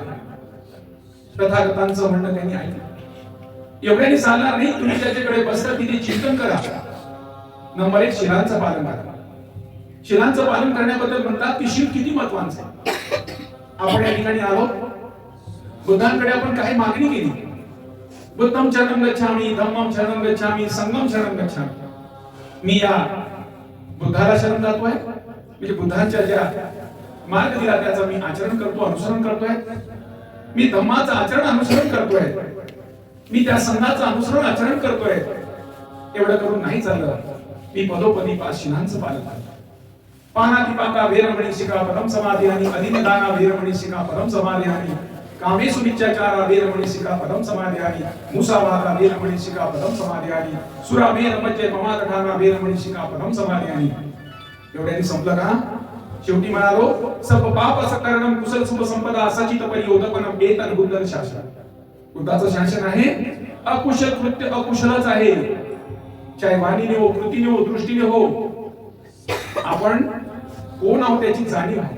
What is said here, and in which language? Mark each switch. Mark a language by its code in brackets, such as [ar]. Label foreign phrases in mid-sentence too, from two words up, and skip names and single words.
[mr] तथागतांचं म्हणणं त्यांनी ऐकलं. एवढ्याने चालणार नाही. तुम्ही त्याच्याकडे बसता तिथे चिंतन करा. नंबर 1, शिलांचं पालन करा. शिलांचं पालन करण्याबद्दल म्हणतात की शील किती महत्वाचं आहे. आपण या ठिकाणी आलो, बुद्धांकडे आपण काही मागणी केली. [pi] बुद्धम शरणं गच्छामि, धम्मम शरणं गच्छामि, संघम शरणं गच्छामि. [mr] मी या बुद्धाला शरण जातोय, म्हणजे बुद्धांच्या ज्या मार्ग दिला त्याचं मी आचरण करतो, अनुसरण करतोय. मी धम्माचं आचरण अनुसरण करतोय. मी त्या संघाचं अनुसरण आचरण करतोय. एवढं करून नाही चाललं. मी पदोपदी 5 शिलांचं पालन करतो. [pi] पानातिपाता वेरमणी शिखापदम समाधियानि, अधीनदाना वेरमणी शिखापदम समाधियानि, कामेषु मिथ्याचारा वेरमणी शिखापदम समाधियानि, मुसावादा वेरमणी शिखापदम समाधियानि, सुरामेर मज्जे ममादठाना वेरमणी शिखापदम समाधियानि. [mr] एवढ्याने संपलं का? शेवटी म्हणालो, [pi] सर्व पाप सकरणम कुशल शुभ संपदा सचित परियोदपनम एतन बुद्धन शासन. [mr] बुद्धाचं शासन आहे अकुशल कृत्य अकुशलच आहे. चाहे वाणीने हो, कृतीने हो, दृष्टीने हो, आपण कोण आहोत त्याची जाणीव आहे.